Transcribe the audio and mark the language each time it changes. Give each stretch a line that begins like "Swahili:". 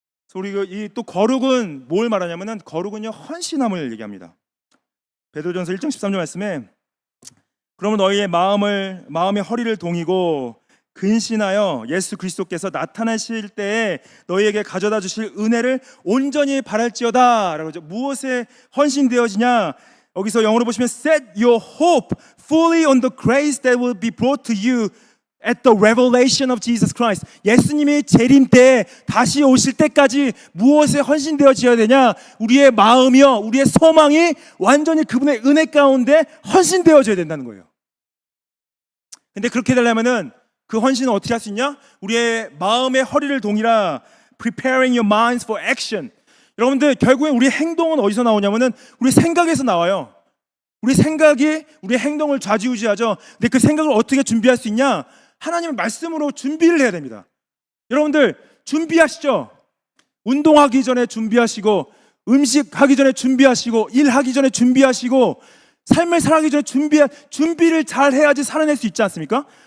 Korean: 그래서 우리 또 거룩은 뭘 말하냐면은, 거룩은요 헌신함을 얘기합니다. 베드로전서 1장 13절 말씀에, 그러면 너희의 마음의 허리를 동이고 근신하여 예수 그리스도께서 나타나실 때에 너희에게 가져다 주실 은혜를 온전히 바랄지어다 라고 하죠. 무엇에 헌신되어지냐? 여기서 영어로 보시면
English: Set your hope fully on the grace that will be brought to you at the revelation of Jesus Christ.
Korean: 예수님이 재림 때 다시 오실 때까지 무엇에 헌신되어져야 되냐? 우리의 마음이요, 우리의 소망이 완전히 그분의 은혜 가운데 헌신되어져야 된다는 거예요. 근데 그렇게 되려면은 그 헌신은 어떻게 할 수 있냐? 우리의 마음의 허리를 동이라,
English: preparing your minds for action.
Korean: 여러분들, 결국에 우리의 행동은 어디서 나오냐면은 우리 생각에서 나와요. 우리 생각이 우리의 행동을 좌지우지하죠. 근데 그 생각을 어떻게 준비할 수 있냐? 하나님의 말씀으로 준비를 해야 됩니다. 여러분들, 준비하시죠. 운동하기 전에 준비하시고, 음식하기 전에 준비하시고, 일하기 전에 준비하시고, 삶을 살아가기 전에 준비를 잘 해야지 살아낼 수 있지 않습니까?